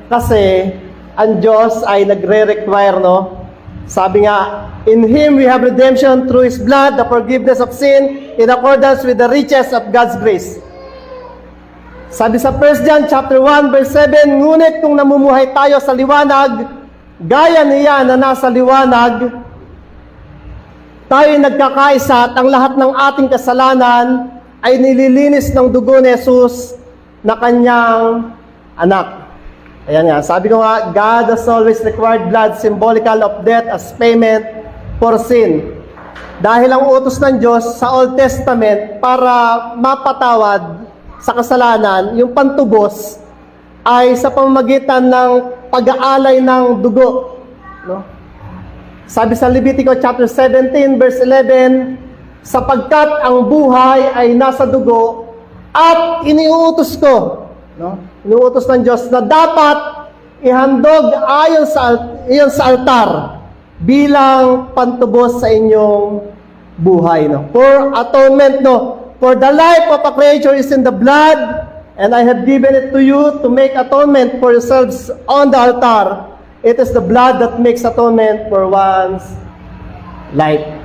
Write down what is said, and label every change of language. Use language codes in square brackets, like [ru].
[tl] Kasi ang Diyos ay nagre-require, no? Sabi nga, [en] in Him we have redemption through His blood, the forgiveness of sin, in accordance with the riches of God's grace. [tl] Sabi sa 1 John chapter 1 verse 7, ngunit kung namumuhay tayo sa liwanag, gaya niya na nasa liwanag, tayo nagkakaisa at ang lahat ng ating kasalanan ay nililinis ng dugo ni Jesus na kanyang anak. Ayan nga, sabi ko nga, [en] God has always required blood, symbolical of death as payment for sin. [tl] Dahil ang utos ng Diyos sa Old Testament para mapatawad sa kasalanan, yung pantubos ay sa pamamagitan ng pag-aalay ng dugo. No? Sabi sa Levitico chapter 17 verse 11, sapagkat ang buhay ay nasa dugo at iniuutos ko, no? Iniuutos ng Diyos na dapat ihandog ayon sa altar bilang pantubos sa inyong buhay, no? [en] For atonement, no? For the life of a creature is in the blood, and I have given it to you to make atonement for yourselves on the altar. It is the blood that makes atonement for one's life.